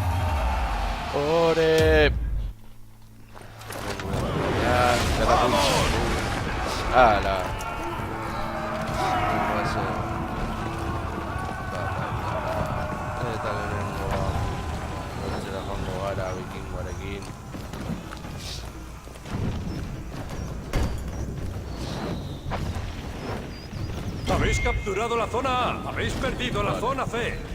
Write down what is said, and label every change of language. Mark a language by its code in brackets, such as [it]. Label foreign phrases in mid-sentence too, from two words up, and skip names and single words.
[eu] Ore! Zerra puntxo. Hala. Eta lehenengo Zera joango gara vikingoarekin. [es] Habéis capturado la zona A. Habéis perdido la zona C.